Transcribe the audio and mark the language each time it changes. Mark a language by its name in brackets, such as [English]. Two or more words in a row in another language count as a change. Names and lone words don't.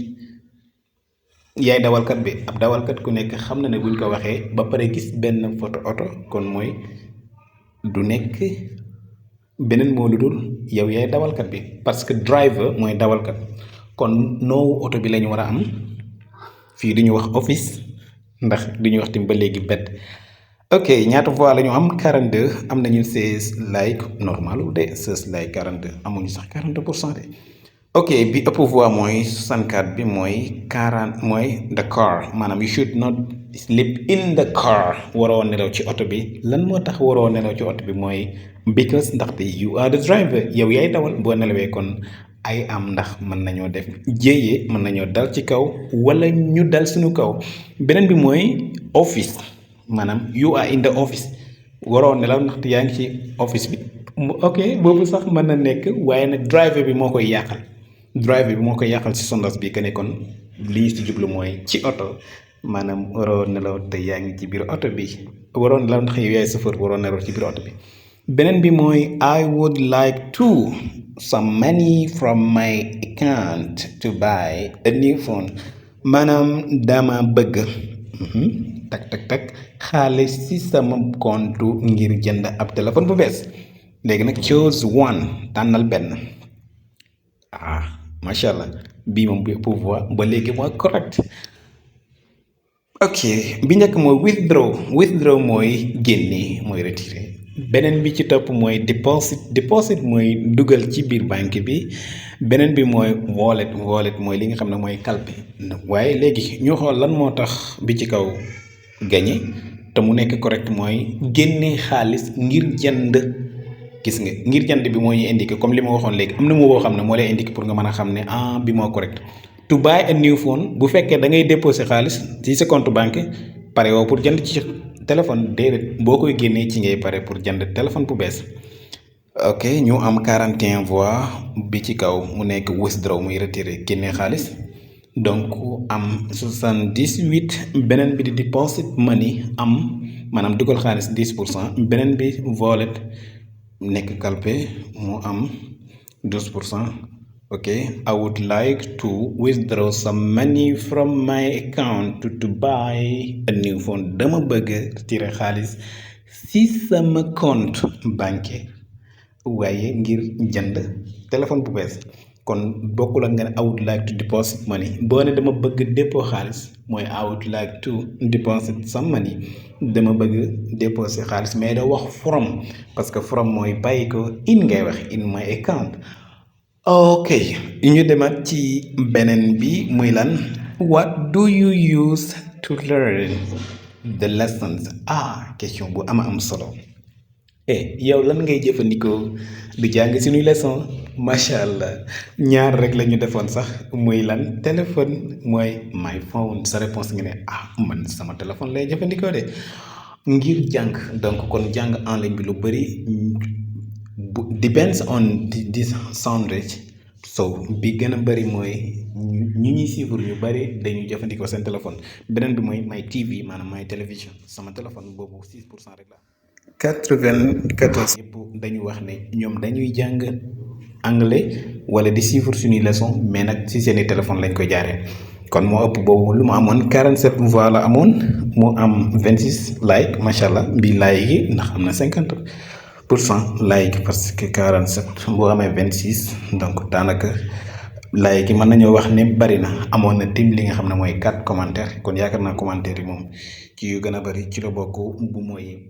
[Wolof] yaay dawalkat bi ab dawalkat ku nekk xam na ne buñ ko waxee ba pare gis benn photo oto kon mooy du nekk beneen moo lu dul yow yaay dawalkat bi [French] parce que [Wolof] driver mooy dawalkat kon noowu oto bi lañu war a am fii duñu wax office ndax duñu wax tamit ba léegi bed ok ñaata voix la ñu am 42 am nañu 16 like normal de 16 like 42 amuñu sax 42% de ok bi ëpp voix mooy 64 bi mooy 40 mooy [English] the car [Wolof] maanaam [English] you should not sleep in the car [Wolof] waroo nelaw ci oto bi lan moo tax waroo nelaw ci oto bi mooy because ndaxte [English] you are the driver [Wolof] yow yaay dawal boo nelawee kon ay am ndax mën nañoo def jéyee mën nañoo dal ci kaw wala ñu dal suñu kaw beneen bi mooy office maanaam [English] you are in the office [Wolof] waroo nelaw ndaxte yaa ngi ci office bi ok boobu sax mën na nekk waaye nag driver bi moo koy yàqal ci sondage bi que ne kon li ñu ci jublu mooy ci oto maanaam waroo nelaw te yaa ngi ci biir oto bi waroo nelaw ndax yow yaay chauffeur waroo nelaw ci biir oto bi beneen bi mooy [English] I would like to some money from my account to buy a new phone [Wolof] maanaam dama bëgg tak xaalis ci sama compte ngir jënd ab téléphone bu bees léegi nag [English] choose one [Wolof] tànnal benn [Arabic] macha allah [Wolof] bii moom bi pouvoir ba léegi mooy correct ok bi njëkk mooy withdraw mooy génne mooy retiré beneen bi ci topp mooy deposit mooy dugal ci biir banque bi beneen bi mooy wallet mooy li nga xam ne mooy kalpe waaye léegi ñu xool lan moo tax bi ci kaw gagné te mu nekk correct mooy génne xaalis ngir jënd gis nga ngir jënd bi moo ñuy indiqué comme li ma waxoon léegi am na moo boo xam ne moo lay indiqué pour nga mën a xam ne bi moo correct [English] to buy a new phone [Wolof] bu fekkee da ngay déposer xaalis ci sa compte banque pare woo pour jënd ci téléphone déedéet boo koy génnee ci ngay pare pour jënd téléphone bu bees ok ñu am 41 voix bi ci kaw mu nekk withdraw muy retiré génnee xaalis donc am 78 beneen bi di [English] deposit money [Wolof] am maanaam dugal xaalis 10% beneen bi wallet nekk kalpe mu am 12%. ok [English] I would like to withdraw some money from my account to buy a new phone [Wolof] dama bëgg retirer xaalis ci sama [French] compte bancaire [Wolof] waaye ngir jënd téléphone bu bees kon bokkul ak nga ne [English] I would like to deposit money [Wolof] boo ne dama bëgg dépôt xaalis mooy [English] I would like to deposit some money [Wolof] dama bëgg déposer xaalis mais da wax from [French] parce que [Wolof] from mooy bàyyi ko in ngay wax in [English] my account [Wolof] ok ñu demaat ci beneen bi muy lan [English] what do you use to learn the lessons [Wolof] question bu am solo yow lan ngay jëfandikoo di jàng suñuy leçon [Arabic] macha allah [Wolof] ñaar rek la ñu defoon sax muy lan téléphone mooy [English] my phone [Wolof] sa réponse nga ne man sama téléphone lay jëfandikoo de ngir jàng donc kon jàng [French] en ligne [Wolof] bi lu bëri [English] depends on this soundage so [Wolof] bi gën a bëri mooy ñu ñuy suivre ñu bëri dañuy jëfandikoo seen téléphone beneen bi mooy [English] my TV [Wolof] maanaam my télévision sama téléphone boobu 6% rek la 94 yëpp dañu wax ne ñoom dañuy jàng anglais wala di suivre suñuy leçon mais nag ci seeni téléphone lañ koy jaaree kon moo ëpp boobu lu mu amoon 47 voix la amoon mu am 26 like [Arabic] macha allah [Wolof] bii like yi ndax am na 50% like [French] parce que [Wolof] 47 boo amee 26 donc daanaka like yi mën nañoo wax ne bari na amoon na tim li nga xam ne mooy 4 commentaires kon yaakaar naa commentaire yi moom ci yu gën a bari ci la bokk bu mooy.